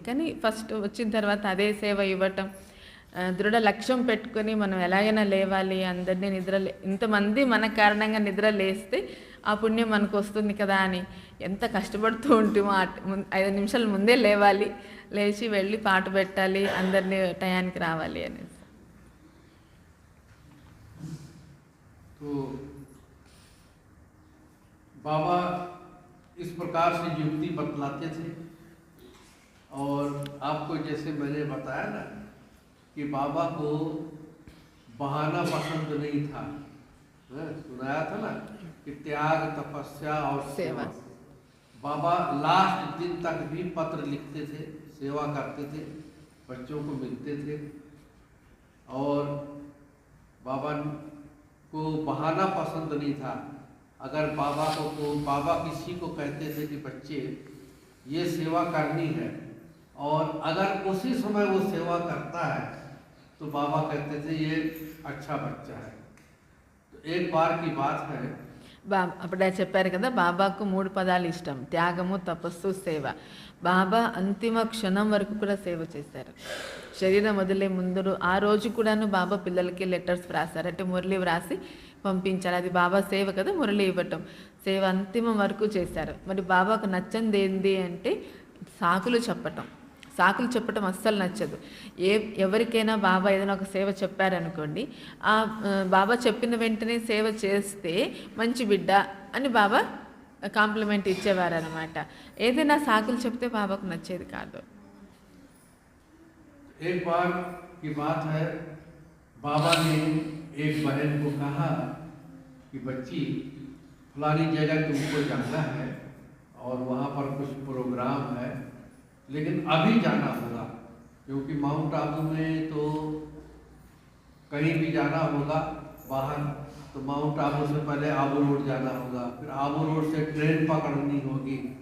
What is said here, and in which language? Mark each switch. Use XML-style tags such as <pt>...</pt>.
<te>కానీ ఫస్ట్ వచ్చిన తర్వాత అదే సేవ ఇవ్వటం, దృఢ లక్ష్యం పెట్టుకొని మనం ఎలాగైనా లేవాలి, అందరినీ ఇంతమంది మన కారణంగా నిద్ర లేస్తే ఆ పుణ్యం మనకు వస్తుంది కదా అని ఎంత కష్టపడుతూ ఉంటామో. 5 నిమిషాల ముందే లేవాలి, లేచి వెళ్ళి పాట పెట్టాలి, అందరినీ టయానికి రావాలి అనేసి.</te> <hi>तो बाबा इस प्रकार से युक्ति बतलाते थे. और आपको जैसे मैंने बताया ना कि बाबा को बहाना पसंद नहीं था, सुनाया था ना कि त्याग, तपस्या और सेवा. बाबा लास्ट दिन तक भी पत्र लिखते थे, सेवा करते थे, बच्चों को मिलते थे. और बाबा को बहाना पसंद नहीं था. अगर बाबा किसी को कहते थे कि बच्चे ये सेवा करनी है, और अगर उसी समय वो सेवा करता है तो बाबा कहते थे ये अच्छा बच्चा है. तो एक बार की बात है,</hi> <te>అప్పుడే చెప్పారు కదా, బాబాకు 3 పదాలు ఇష్టం: త్యాగము, తపస్సు, సేవ. బాబా అంతిమ క్షణం వరకు కూడా సేవ చేశారు. శరీరం వదిలే ముందు ఆ రోజు కూడాను బాబా పిల్లలకి లెటర్స్ వ్రాసారు, అంటే మురళి వ్రాసి పంపించారు. అది బాబా సేవ కదా, మురళి ఇవ్వటం. సేవ అంతిమం వరకు చేశారు. మరి బాబాకు నచ్చంది ఏంది అంటే సాకులు చెప్పటం అస్సలు నచ్చదు. ఎవరికైనా బాబా ఏదైనా ఒక సేవ చెప్పారనుకోండి, ఆ బాబా చెప్పిన వెంటనే సేవ చేస్తే మంచి బిడ్డ అని బాబా కాంప్లిమెంట్ ఇచ్చేవారు అనమాట. ఏదైనా సాకులు చెప్తే బాబాకు నచ్చేది కాదు.</te> <hi>एक बार की बात है, बाबा ने एक बहन को कहा कि बच्ची फलानी जगह तुमको जाना है और वहाँ पर कुछ प्रोग्राम है, लेकिन अभी जाना होगा, क्योंकि माउंट आबू में तो कहीं भी जाना होगा बाहर, तो माउंट आबू से पहले आबू रोड जाना होगा, फिर आबू रोड से ट्रेन पकड़नी होगी.</hi>